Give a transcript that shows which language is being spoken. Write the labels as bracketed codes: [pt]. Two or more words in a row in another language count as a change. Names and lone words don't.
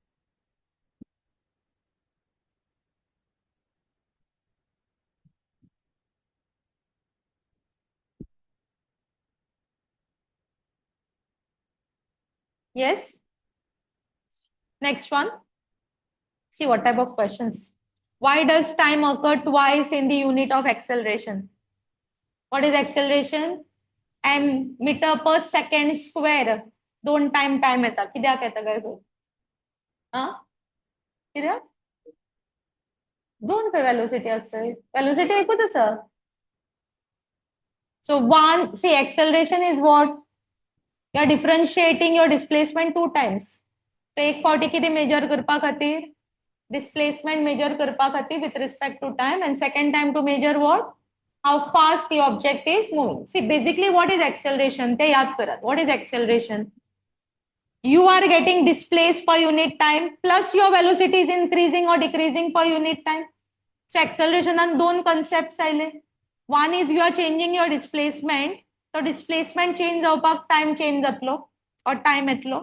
[en] Yes. Next one. See what type of questions. Why does time occur twice in the unit of acceleration? What is acceleration? M meter per second square. [kok] दोन time येता. कित्याक येता काय तो? कित्याक? दोन खंय velocity असतय. Velocity एकूच आसा. [en] So one, see acceleration is what? You are differentiating your displacement two times. [kok] So एक फावटी किती measure करपा खातीर? [en] Displacement measure [kok] करपा खातीर [en] with respect to time, and second time to measure what? How fast the object is moving. See, basically what is acceleration? [kok] ते याद करा. [en] What is acceleration? You are getting displaced per unit time plus your velocity is increasing or decreasing per unit time. So acceleration and दोन concepts आयले. One is you are changing your displacement. So displacement change [kok] जावपाक [en] time change [kok] जातलो [en] or time [kok] येतलो.